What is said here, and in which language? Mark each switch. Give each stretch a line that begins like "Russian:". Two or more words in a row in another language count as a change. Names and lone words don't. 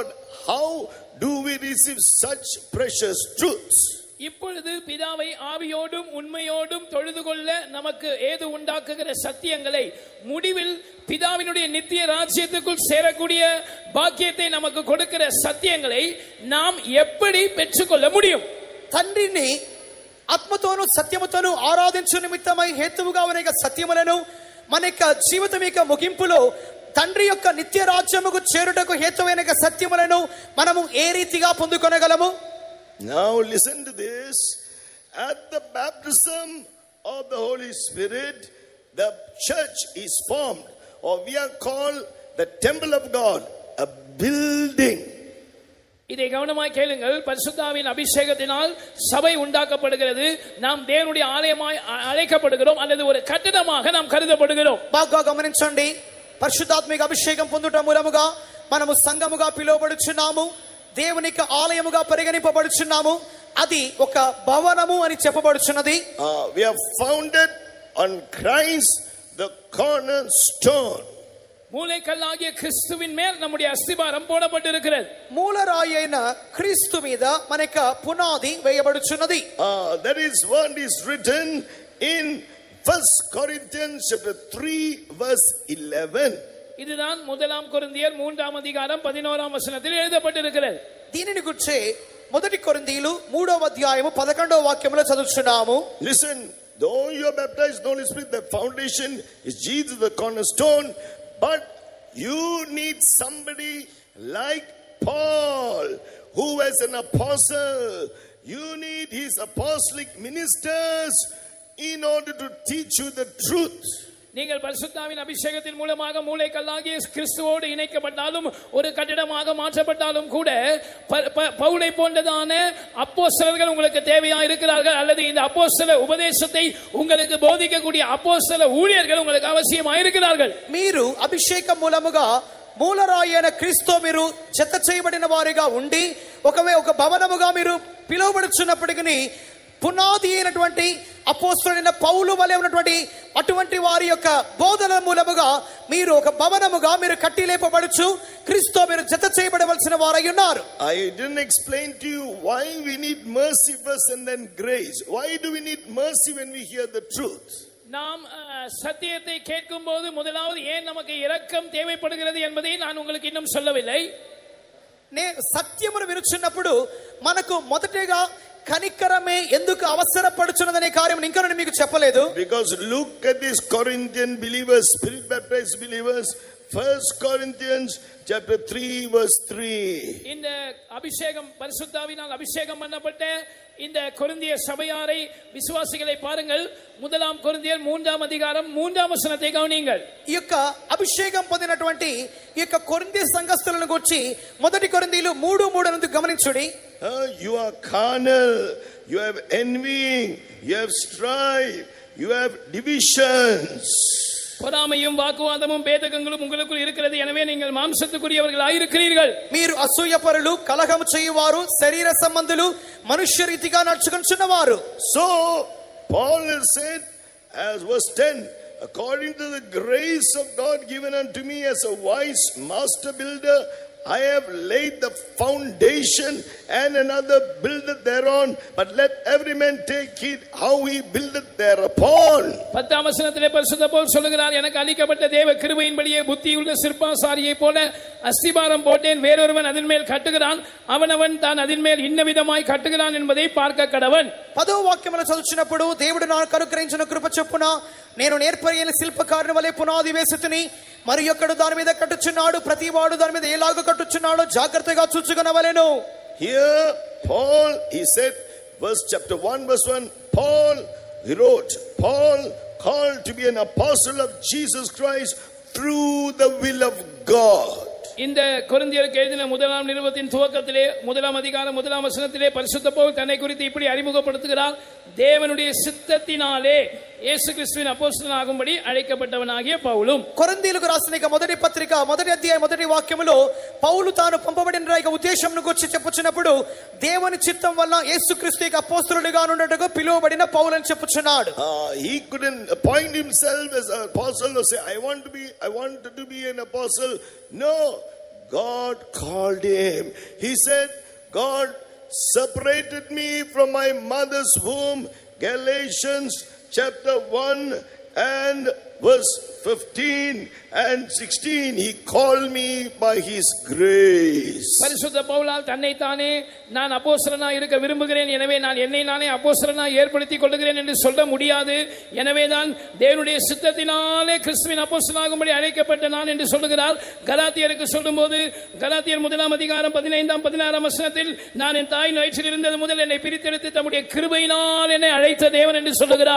English: How do we receive such precious truths?
Tamil: இப்பொழுது பிதாவை ஆவியோடும் உண்மையோடும் தொழுது கொள்ள நமக்கு ஏது உண்டாக்குகிற சத்தியங்களை, முடிவில் பிதாவினுடைய நித்திய ராஜ்யத்துக்குள் சேரக்கூடிய பாக்கியத்தை நமக்கு கொடுக்கிற சத்தியங்களை நாம் எப்படி பெற்றுக்கொள்ள முடியும்?
Telugu: తండ్రిని ఆత్మతోను సత్యముతోను ఆరాధించు నిమిత్తమై హేతువుగా అనేక సత్యములను మన యొక్క జీవితం యొక్క ముగింపులో తండ్రి యొక్క నిత్య రాజ్యముకు చేరుటకు హేతువైన సత్యములను మనము ఏ రీతిగా పొందుకొనగలము?
English: Now listen to this. At the baptism of the Holy Spirit, the church is formed, or we are called the temple of God, a building.
Tamil: இதை கவனமாய் கேளுங்கள். பரிசுத்தாவின் அபிஷேகத்தினால் சபை உண்டாக்கப்படுகிறது. நாம் தேவனுடைய ஆலயமாய் அழைக்கப்படுகிறோம், அல்லது ஒரு கட்டடமாக நாம் கருதப்படுகிறோம்.
Telugu: బాగా గమనించండి. పరిశుద్ధాత్మిక అభిషేకం పొందుట మూలముగా మనము సంఘముగా పిలువబడుచున్నాము, దేవునికి ఆలయముగా పరిగణింపబడుచున్నాము. అది ఒక భవనము అని చెప్పబడుచున్నది.
English: We are founded on Christ the cornerstone.
Tamil: மூலைக்கல்லாகிய கிறிஸ்துவின் மேல் நம்முடைய அஸ்திபாரம் போடப்பட்டிருக்கிறது.
Telugu: మూలరాయైన క్రీస్తు మీద మనక పునాది వేయబడుచున్నది.
English: That is what is written in 1 Corinthians chapter 3 verse 11.
Tamil: இதுதான் 1 கொரிந்தியர் 3ஆம் அதிகாரம் 11ஆம் வசனத்தில் எழுதப்பட்டிருக்கிறது.
Telugu: దీనిని గురించి 1 కొరింథీయులు 3వ అధ్యాయము 11వ వాక్యములో చదువుచున్నాము.
English: Listen, though you are baptized in the Holy Spirit, the foundation is Jesus the cornerstone, but you need somebody like Paul, who was an apostle. You need his apostolic ministers in order to teach you the truth.
Tamil: நீங்கள் பரிசுத்தாவின் அபிஷேகத்தின் மூலமாக மூலைக்கல்லாகிய கிறிஸ்துவோடு இணைக்கப்பட்டாலும் ஒரு கட்டிடமாக மாற்றப்பட்டாலும் கூட பவுலை போன்றதான அப்போஸ்தலர்கள் உங்களுக்கு தேவையா இருக்கிறார்கள், அல்லது இந்த அப்போஸ்தல உபதேசத்தை உங்களுக்கு போதிக்கக்கூடிய அப்போஸ்தல ஊழியர்கள் உங்களுக்கு அவசியமா இருக்கிறார்கள்.
Telugu: మీరు అభిషేకం మూలముగా మూలరాయైన క్రీస్తు మీరు జత చేయబడిన వారిగా ఉండి ఒక భవనముగా మీరు పిలువబడుచున్నప్పటికీ పునాది అయినటువంటి అపోస్తలుడైన పౌలు వలె ఉన్నటువంటి అటువంటి వారి యొక్క బోధన మూలముగా మీరు ఒక భవనముగా మీరు కట్టి లేపబడుచు క్రీస్తు మీరు జత చేయబడవలసిన వారై ఉన్నారు.
English: I didn't explain to you why we need mercy first and then grace. Why do we need mercy when we hear the truth?
Tamil: நாம் சத்தியத்தை கேட்கும் போது முதலாவது ஏன் நமக்கு இரக்கம் தேவைப்படுகிறது என்பதை நான் உங்களுக்கு இன்னும் சொல்லவில்லை.
Telugu: సత్యమును వినుచున్నప్పుడు మనకు మొదటగా కనికరమే ఎందుకు అవసరపడుచున్నదనే కార్యం ఇంకా నేను మీకు చెప్పలేదు.
English: Because look at these Corinthian believers, spirit baptized believers, 1 Corinthians chapter 3 verse 3.
Tamil: இந்த அபிஷேகம் பரிசுத்தாவினால் அபிஷேகம் பண்ணப்பட்ட இந்த கொரிந்திய சபையாரை விசுவாசிகளை பாருங்கள். 1 கொரிந்தியர் 3 அதிகாரம் 3 வசனத்தை கவனியுங்கள்.
Telugu: ఈ యొక్క అభిషేకం పొందినటువంటి ఈ యొక్క కొరింథీ సంఘస్థులను గురించి 1 కొరింథీలు 3:3 నందు గమనించుడి.
English: You are carnal, you have envying, you have strife, you have divisions.
Tamil: பொறாமையும் வாக்குவாதமும் பேதகங்களும் உங்களுக்குள் இருக்கிறது, எனவே நீங்கள் மாம்சத்துக்குரியவர்களாய் இருக்கிறீர்கள்.
Telugu: మీరు అసూయపరులు, కలహము చేయువారు, శరీర సంబంధులు, మనుష్య రీతిగా నడుచుకొనుచున్నవారు.
English: So Paul has said, as verse 10, according to the grace of God given unto me as a wise master builder, I have laid the foundation and another buildeth thereon, but let every man take heed how he buildeth thereupon.
Tamil: 10 வசனத்திலே பரிசுத்த பவுல் சொல்கிறார், எனக்கு அளிக்கப்பட்ட தேவ கிருபையின்படியே புத்தியுள்ள சிற்பாசாரியை போல அஸ்திபாரம் போட்டேன், வேறொருவன் அதன் மேல் கட்டுகிறான், அவனவன் தான் அதன் மேல் இன்ன விதமாய் கட்டுகிறான் என்பதை பார்க்க கடவன்.
Telugu: 10వ వాక్యమును చదువుచున్నప్పుడు దేవుడు నాకు అనుగ్రహించిన కృప చొప్పున నేను నేర్పరియైన శిల్పకారుని వలె పునాది వేసితిని, మరి ఒక్కడు దాని మీద కట్టుచున్నాడు, ప్రతివాడు దాని మీద ఎలాగ కట్టుచున్నాడో జాగ్రత్తగా చూచుకొనవలెను.
English: Here Paul, he said, verse chapter 1 verse 1, Paul, he wrote, Paul called to be an apostle of Jesus Christ through the will of God.
Tamil: இந்த கொரிந்தியருக்கு எழுதின 1 நிருபத்தின் துவக்கத்திலே 1 அதிகாரம் 1 வசனத்திலே பரிசுத்த பவுல் தன்னை குறித்து இப்படி அறிமுகப்படுத்துகிறார், தேவனுடைய சித்தத்தினாலே இயேசு கிறிஸ்துவின் அப்போஸ்தலனாகும்படி அழைக்கப்பட்டவனாகிய பவுலும்.
Telugu: కొరింథీయులకు రాసిన మొదటి పత్రిక 1వ అధ్యాయం 1వ వాక్యములో పౌలు తాను పంపబడిన ఉద్దేశంను గురించి చెప్పుచున్నప్పుడు దేవుని చిత్తం వల్ల యేసుక్రీస్తు యొక్క అపోస్తలుడిగా ఉన్నట్టుగా పిలువబడిన పౌలు అని చెప్పుచున్నాడు.
English: He couldn't appoint himself as an apostle or say, I wanted to be an apostle. No, God called him. He said, God separated me from my mother's womb. Galatians chapter 1 and verse 15 and 16, he called me by his grace.
Tamil: பரிசுத்த பவுலால் தன்னை தானே நான் அப்போஸ்தலனாய் இருக்க விரும்புகிறேன், எனவே நான் என்னை நானே அப்போஸ்தலனாய் ஏற்படுத்திக் கொள்கிறேன் என்று சொல்ல முடியாது. எனவே தான் தேவனுடைய சித்தத்தினாலே கிறிஸ்துவின் அப்போஸ்தலனாகும்படி அழைக்கப்பட்ட நான் என்று சொல்லுகிறார். கலாத்தியருக்கு சொல்லும்போது கலாத்தியர் 1 அதிகாரம் 15 16 வசனத்தில், நான் என் தாயின் வயிற்றில் இருந்தது முதல் என்னை பிரித்தெடுத்து தம்முடைய கிருபையினால் என்னை அழைத்த தேவன் என்று சொல்லுகிறார்.